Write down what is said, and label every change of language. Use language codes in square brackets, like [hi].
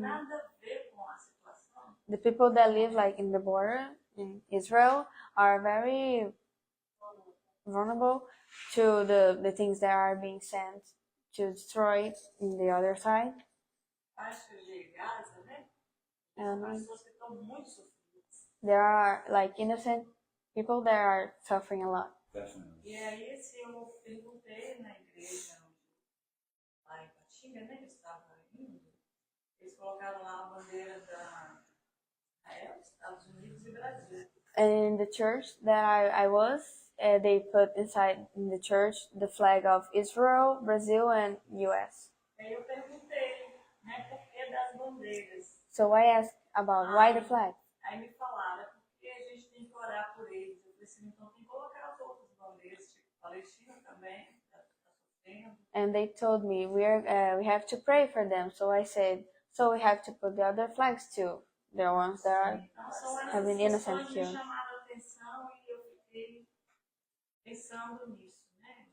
[pt] nada a ver com a situação. [en] The people that live like in the border in Israel are very vulnerable to the things that are being sent to destroy in the other side. [pt] Acho de Gaza, né? [en] And [pt] São pessoas que estão muito sofridas. [en] there are like innocent people that are suffering a lot. Definitely. [pt] E aí, se eu perguntei na igreja, lá em Patinga, né, que eu estava indo, eles colocaram lá a bandeira da Israel, Estados Unidos e Brasil. [en] And in the church that I was, they put inside in the church the flag of Israel, Brazil, and US. [pt] Aí eu perguntei, né, por que das bandeiras? [en] So I asked about why the flag. [pt] Aí me falaram, é porque a gente tem que orar por eles. Eu falei assim, então tem que colocar as outras bandeiras, tipo Palestina também, que está sofrendo. [en] And they told me we have to pray for them. So I said, so we have to put the other flags too, the ones that are [pt] Então são essas [en] having innocent [pt] questões que me [en] killed. [pt] chamaram a atenção e eu fiquei pensando nisso, né?